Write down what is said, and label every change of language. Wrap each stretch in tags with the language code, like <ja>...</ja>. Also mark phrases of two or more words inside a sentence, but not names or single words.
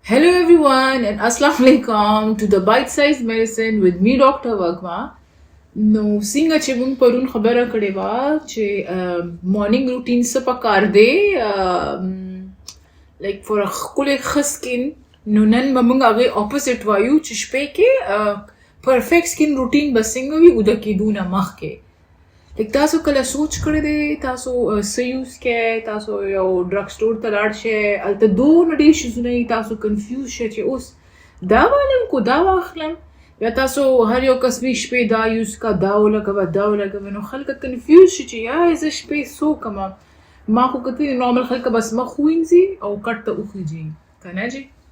<en>Hello everyone and</en> <ar>السلام عليكم</ar> <en>to the bite-sized medicine with me Dr Wagma.</en> <ps>نو څنګه چې موږ پرون خبره کړې وه چې</ps> <en>morning routine</en> <ps>څه پکار دی</ps> <en>like for</en> <ps>ښکلی ښه سکین نو نن به موږ هغې اپوزټ وایو چې شپې کې</ps> <en>perfect skin routine</en> <ps>به څنګه وي اوده کېدو نه مخکې لایک تاسو کله سوچ کړی دی تاسو څه یوز کوئ تاسو یو</ps> <en>drug store</en> <ps>ته لاړ شئ هلته دونه ډېر شیزونه وي تاسو کنفیوز شئ چې اوس دا والم کو دا واخلم یا تاسو هر یو کس وی شپې دا یوز کا دا ولګوه نو خلک کنفیوز شي چې یا زه شپې څه وکړم ما خو کتلي نارمل خلک بس مخ ووینځي او کټ ته وخیږي که نه جي</ps>